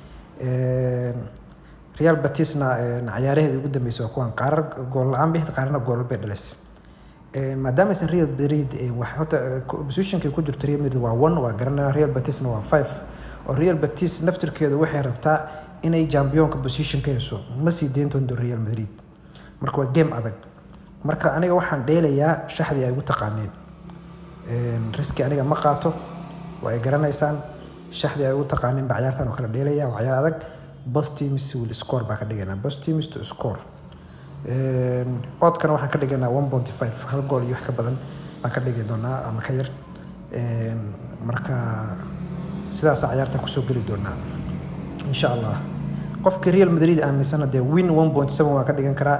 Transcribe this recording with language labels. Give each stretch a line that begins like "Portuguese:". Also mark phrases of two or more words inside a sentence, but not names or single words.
Somali: Real Betisna ciyaaraheedii ugu dambeysay kuwan qaar gool la'aan bixid qaarna gool bay dhalisay maadaama aysan Real Madrid waxa positionka ku jirto Real Madrid waa 1 waa garanaa Real Betisna waa 5 oo Real Betis naftirkeedu waxay rabtaa inay championka positionka yeesho ma sii deyn doonto Real Madrid marka waa game adag marka aniga waxaan dheelayaa shaxdii ay ugu taqaaneen riski aniga ma qaato way garanaysaan shaxdii ay ugu taqaaneen ciyaartan oo kala dheelaya waa ciyaar adag
English: both teams will score
Somali: ba ka dhigana
English: both teams to score
Somali: odkana waxaan ka dhiganaa 1.5 hal gool iyo wax ka badan baan ka dhigi doonaa ama ka yar marka sidaas ciyaarta ku soo gali doonaa
Arabic: إن شاء الله
Somali: qofka Real Madrid aaminsan de win 1.7 waa ka dhigan karaa